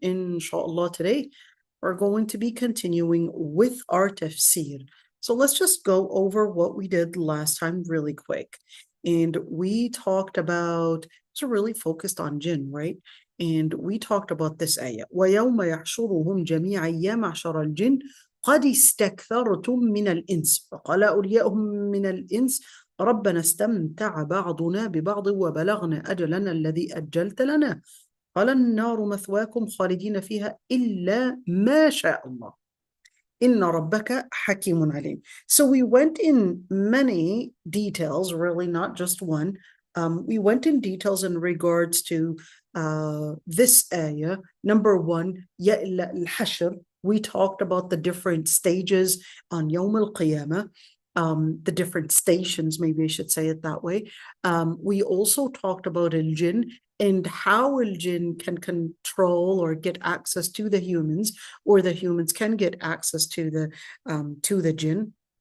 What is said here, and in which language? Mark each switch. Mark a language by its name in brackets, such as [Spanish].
[English] Inshallah, today we're going to be continuing with our tafsir. So let's just go over what we did last time really quick. And we talked about, so really focused on jinn, right? And we talked about this ayah. [Arabic] وَيَوْمَ يَحْشُرُهُمْ جَمِيعًا يَا مَعْشَرَ الْجِنِّ قَدِ اسْتَكْثَرْتُم مِّنَ الْإِنسِ فَقَالَ أَوْلِيَاؤُهُم مِّنَ الْإِنسِ ربنا استمتع بعضنا ببعض وبلغنا أجلنا الذي أجلت لنا قال النار مثواكم خالدين فيها إلا ما شاء الله إن ربك حكيم عليم. [English] So we went in many details, really not just one. We went in details in regards to this ayah. Number one, [Arabic] يَا إِلَّا الْحَشْرِ. [English] We talked about the different stages on Yawm al-Qiyamah. The different stations, maybe I should say it that way. We also talked about al-jinn and how al-jinn can control or get access to the humans, or the humans can get access to the jinn.